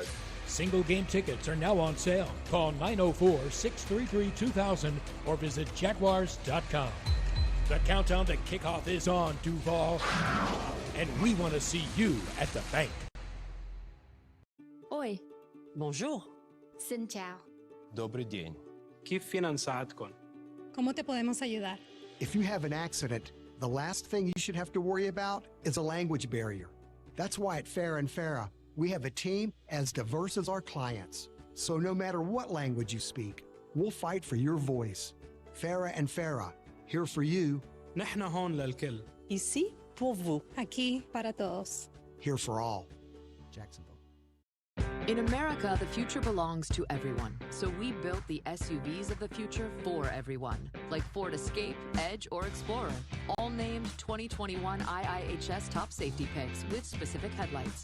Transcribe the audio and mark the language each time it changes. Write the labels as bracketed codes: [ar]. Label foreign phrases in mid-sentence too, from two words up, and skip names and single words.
[en] Single game tickets are now on sale. Call 904-633-2000 or visit Jaguars.com. The countdown to kickoff is on, Duval, and we want to see you at the bank. [pt] Oi. [fr] Bonjour. [vi] Xin chào. [ru] Добрый день. [ar] كيف فينا نساعدكم? [es] ¿Cómo te podemos ayudar? [en] If you have an accident, the last thing you should have to worry about is a language barrier. That's why at Farah & Farah, we have a team as diverse as our clients. So no matter what language you speak, we'll fight for your voice. Farah & Farah, here for you. [ar] نحن هون للكل. [fr] Ici pour vous. [es] Aquí para todos. [en] Here for all. Jacksonville. In America, the future belongs to everyone. So we built the SUVs of the future for everyone. Like Ford Escape, Edge, or Explorer. All named 2021 IIHS top safety picks with specific headlights.